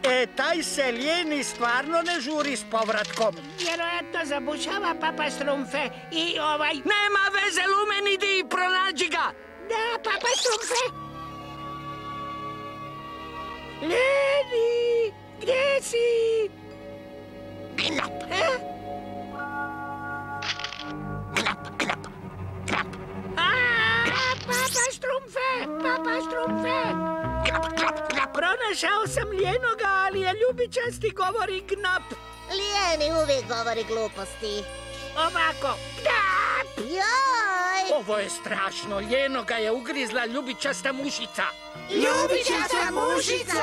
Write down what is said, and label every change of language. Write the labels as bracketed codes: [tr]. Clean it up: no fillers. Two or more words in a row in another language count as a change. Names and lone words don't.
[hr] Taj se Ljeni stvarno ne žuri s povratkom. Vjerojatno zabušava, Papa Štrumfe. I Nema veze, Lumen, idi i pronađi ga! Da, Papa Štrumfe. Ljeni, gdje si? Knap. Knap, knap, knap. Papa Štrumfe, Papa Štrumfe. Knap, knap, knap. Pronašao sam Ljenoga, ali je ljubičasti govori Knap. Ljeni uvijek govori gluposti. Ovako, Knap! Joj! Ovo je strašno, Ljenoga je ugrizla ljubičasta mušica. Ljubičasta mušica!